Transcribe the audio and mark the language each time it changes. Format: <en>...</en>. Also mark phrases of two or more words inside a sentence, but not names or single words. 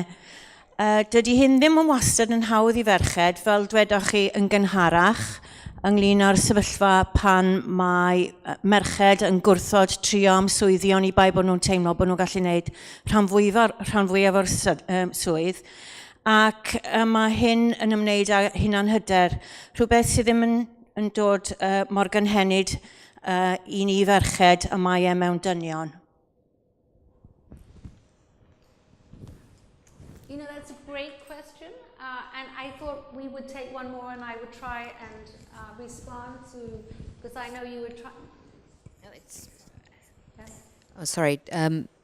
<cy>Dydy hyn ddim yn wastad yn hawdd I ferched fel dwedoch chi yn gynharach ynglŷn â'r sefyllfa pan mae merched yn gwrthod trio am swyddion I bai bod nhw'n teimlo bod nhw'n gallu gwneud rhan fwyaf o'r swydd. Ac mae hyn yn ymwneud â hunan hyder, rhywbeth sydd ddim yn dod mor gynhenid I ni ferched y mae mewn dynion.</cy> <en>You know, that's a great question, and I thought we would take one more and I would try and respond to, because I know you would try. No, it's... Oh, sorry.</en>